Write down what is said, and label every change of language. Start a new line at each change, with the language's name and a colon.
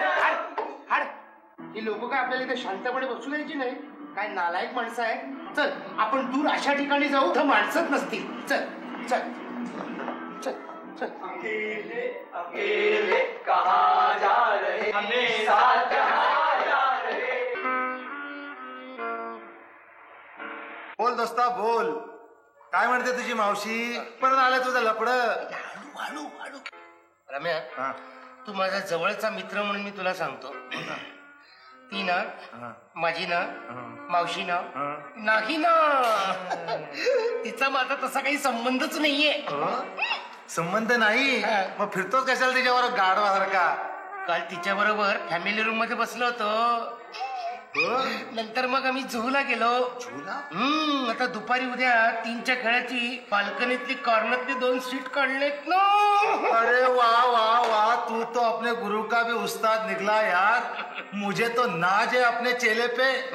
Marathi: ही लोक काय आपल्याला इथे शांतपणे बसू द्यायची नाही. काय नालायक माणसं आहे. चल आपण दूर अशा ठिकाणी जाऊ तर माणसंच नसतील. चल चल चल चल.
Hindi: अकेले अकेले कहाँ जा रहे, हमें साथ कहाँ जा रहे.
Marathi: बोल दोस्ता बोल, काय म्हणते तुझी मावशी? परत आलं तुझं लपड. हळू हळू. रम्या, तू माझा जवळचा मित्र म्हणून मी तुला सांगतो. ती ना माझी ना मावशी ना नाही ना. तिचा माझा तसा काही संबंधच नाहीये. संबंध नाही? मग फिरतोच कशाला तिच्यावर गाढवासारखा? काल तिच्या बरोबर फॅमिली रूम मध्ये बसलो होतो. नंतर मग आम्ही झूला गेलो. आता दुपारी उद्या 3च्या खेळाची बाल्कनीतली कॉर्नरतली 2 सीट काढलेत ना.
Hindi: अरे वाह वाह वाह, तू तो अपने गुरु का भी उस्ताद निकला यार. मुझे तो नाज है अपने चेले पे.